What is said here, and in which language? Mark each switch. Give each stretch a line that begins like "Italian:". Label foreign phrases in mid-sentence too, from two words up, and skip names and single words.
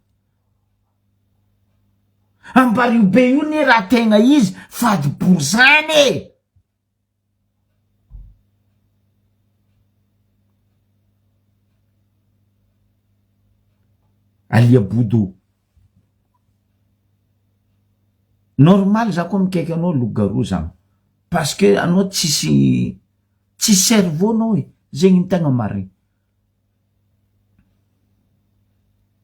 Malagasy: Ambarivo be io ne raha tegna izy fady borizany e. Aliabodô. Normal za koa mikaiky anao loup-garou zany.
French: Parce que
Malagasy: anao tsisy cerveau anao e. Zegny ny tegna marigny.